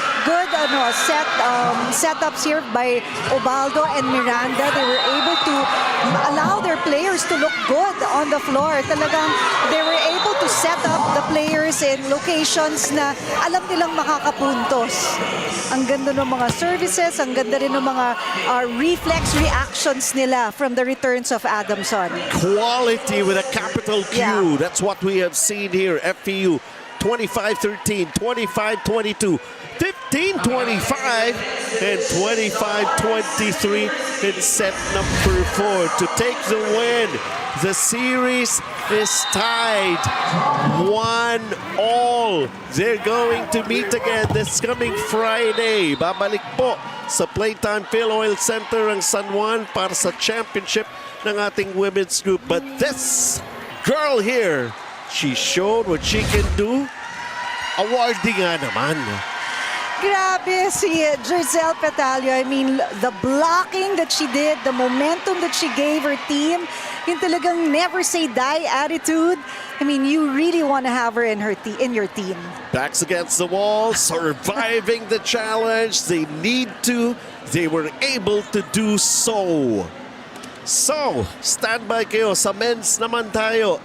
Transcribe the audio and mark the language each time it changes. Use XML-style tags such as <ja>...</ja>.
<en>Good setups here by Ubaldo and Miranda. They were able to allow their players to look good on the floor. Talagang they were able to set up the players in locations</en> <tl>na alam nilang makakapuntos. Ang ganda ng mga services, ang ganda rin ng mga reflex reactions nila</tl> <en>from the returns of Adamson. Quality with a capital Q. Yeah. That's what we have seen here. FEU 25-13, 25-22, 15-25, and 25-23 in set number 4 to take the win. The series is tied 1-1. They're going to meet again this coming Friday.</en> <tl>Babalik po sa Playtime Phil-Oil Center ang San Juan para sa championship ng ating women's group.</tl> <en>But this girl here, she showed what she can do.</en> <tl>Awarding nga naman. Grabe si Giselle Petalio.</tl> <en>I mean, the blocking that she did, the momentum that she gave her team,</en> <tl>yung talagang</tl> <en>never say die attitude. I mean, you really want to have her in your team. Backs against the wall, surviving the challenge. They need to. They were able to do so.</en> <tl>So, standby kayo sa men's naman tayo.</tl>